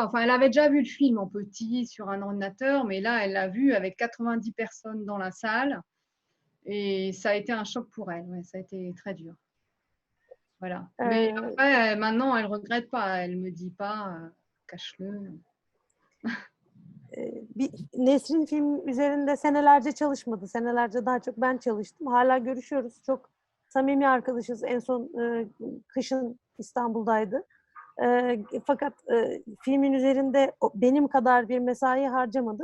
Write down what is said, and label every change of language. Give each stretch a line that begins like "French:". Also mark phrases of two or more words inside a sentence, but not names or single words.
French: Enfin, elle avait déjà vu le film en petit sur un ordinateur, mais là, elle l'a vu avec 90 personnes dans la salle. Et ça a été un choc pour elle. Ouais, ça a été très dur. Voilà. Mais après, maintenant, elle ne regrette pas. Elle ne me dit pas, cache-le.
Turkish: Nesrin film üzerinde senelerce çalışmadı. Senelerce daha çok ben çalıştım. Hala görüşüyoruz. Çok samimi arkadaşız. En son kışın İstanbul'daydı. Fakat filmin üzerinde benim kadar bir mesai harcamadı.